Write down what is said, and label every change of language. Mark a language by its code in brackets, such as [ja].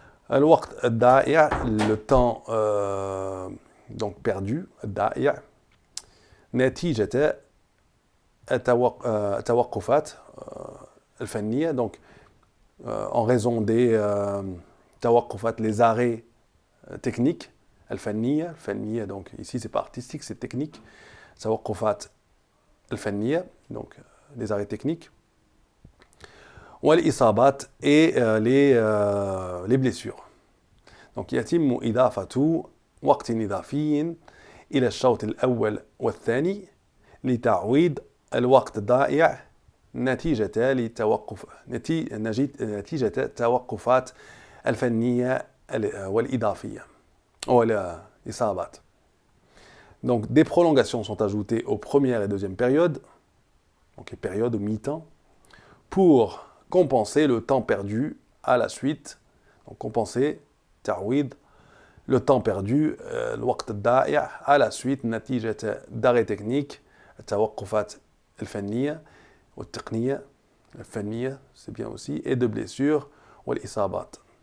[ar] الوقت الضائع, [fr] le temps donc perdu, [ar] الضائع, نتيجة التوقفات الفنية, [fr] donc en raison des توقفات, les arrêts techniques, الفنية, donc ici c'est pas artistique, c'est technique, [ar] توقفات الفنية, [fr] donc les arrêts techniques. [ar] والإصابات [fr] et les blessures. [ar] Donc يتم إضافة وقت إضافي إلى الشوط الأول والثاني لتعويض الوقت الضائع نتيجة التوقفات الفنية والإضافية والإصابات. [fr] Donc des prolongations sont ajoutées aux premières et deuxièmes périodes, donc les périodes au mi-temps, pour compenser le temps perdu à la suite. Donc compenser, ta'wid, le temps perdu, [ar] الوقت الضائع [fr] à la suite, [ar] نتيجة [fr] d'arrêt technique, [ar] التوقفات الفنية والتقنية الفنية, [fr] c'est bien aussi, et de blessures, [ar] والإصابات.